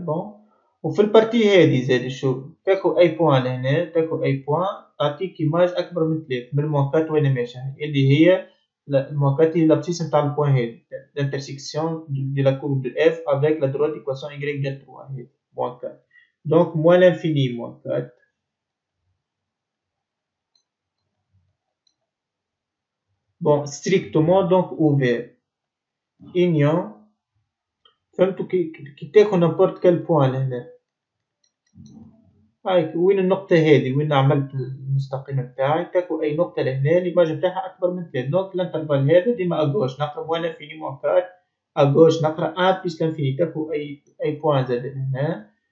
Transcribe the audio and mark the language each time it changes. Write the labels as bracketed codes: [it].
[ar] بون وفي البارتي هذي زاد شو تاكو أي بوان لهنا تاكو أي بوان تعطيك إيماج أكبر من 3 من الموانكات وين ماشية اللي هي الموانكات هي l'abscisse نتاع البوان هذي [fr] l'intersection de la courbe de f avec la droite d'équation y égale 3 [ar] هذي moins 4. [fr] Donc moins l'infini moins 4. Bon, strictement donc ouvert. Union. [ar] فهمتوا كي تاخذ نابورت كال بوان لهنا. هايك وين النقطة هذه وين عملت المستقيم بتاعي تاخذ أي نقطة لهنا الإيماج بتاعها أكبر من 3. دونك الانترفال هذا ديما أجوش نقرا موان لانفيني موان 4. أجوش نقرا 1 بلس لانفيني تاخذ أي بوان زاد هنا.